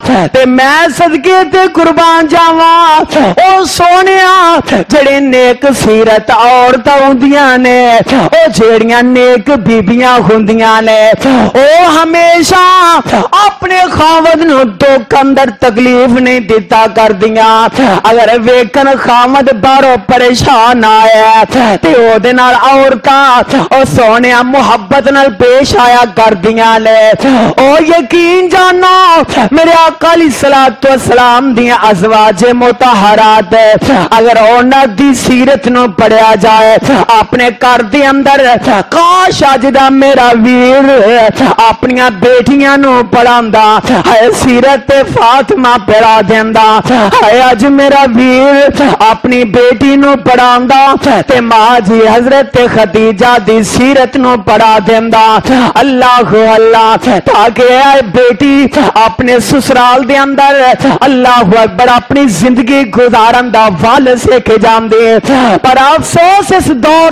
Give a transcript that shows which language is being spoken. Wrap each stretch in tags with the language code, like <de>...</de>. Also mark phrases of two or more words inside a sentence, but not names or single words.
<pa>تے میں صدقے تے قربان جاواں او سونیا جڑے نیک سیرت عورتاں ہوندیاں نے او جیڑیاں نیک بیبیاں ہوندیاں نے او ہمیشہ اپنے خاوند نو دکھ اندر تکلیف نہیں دیتا کر دیاں اگر ویکن خاوند باہروں پریشان آیا تے او دے نال عورتاں او سونیا محبت نال پیش آیا کر دیاں لے او یقین جانا میرے آقا</pa> <ar>علیہ الصلوۃ والسلام</ar> <pa>دیاں ازواج مطہرات اگر انہاں دی سیرت نو پڑھیا جائے اپنے گھر دے اندر کاش اج دا میرا ویر اپنی بیٹیاں نو پڑھاندا ہے سیرت فاطمہ پڑھا دیندا ہے اج میرا ویر اپنی بیٹی نو پڑھاندا تے ماں جی حضرت خدیجہ دی سیرت نو پڑھا دیندا اللہ اللہ تاکہ اے بیٹی اپنے سسرال دے اندر</pa> <ar>اللہ اکبر</ar> <pa>اپنی زندگی گزارن دا ول سیکھ جاندے پر افسوس اس دور</pa>